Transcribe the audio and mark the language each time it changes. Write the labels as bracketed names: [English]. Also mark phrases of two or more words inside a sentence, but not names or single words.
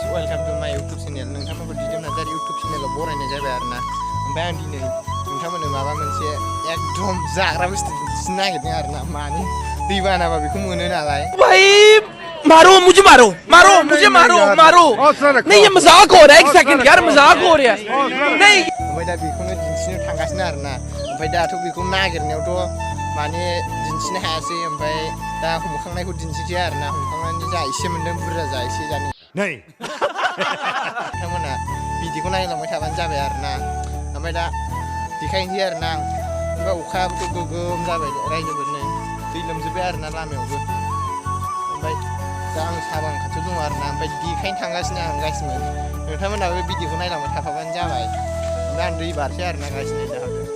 [English] Welcome to my YouTube channel [Bodo] नोंथांमोनखौ दिदोम नार्जारि यूट्यूब चैनलाव बरायनाय जाबाय आरोना ओमफ्राय आं दिनै नोंथांमोननो माबा मोनसे एकदम जाग्रा बुस्थु दिन्थिनो नागिरदों आरोना माने दैबानाबा बेखौ मोनो नालाय [Hindi] भाई मारो मुझे मारो मारो मुझे मारो मारो नहीं ये मजाक हो रहा है एक सेकंड यार मजाक हो रहा है नहीं [Bodo] ओमफ्राय दा बेखौनो दिन्थिनो थांगासिनो आरोना ओमफ्राय दाथ' बेखौ नागिरनायावथ' माने दिन्थिनो हायासै ओमफ्राय दा हमखांनायखौ दिन्थिसै आरोना हमखांनानै जा एसे मोन्दों बुरजा जा एसे जानो नै नोंथांमोना भिडिअखौ नायलांबाय थाबानो जाबाय आरोना ओमफ्राय दा देखायनोसै आरोना आं ओमफ्राय अखायाबोथ' गोगोम जाबाय रायजोफोरनो दै लोमजोब्बाय आरोना लामायावबो ओमफ्राय दा आं साहा बागान खाथियाव दङ आरोना ओमफ्राय देखायनो थांगासिनो आं गासिबो नोंथांमोनाबो भिडिअखौ नायलांबाय थाफाबानो जाबाय ओमफ्राय आं दै बारसै आरोना गासिनो जाहाथे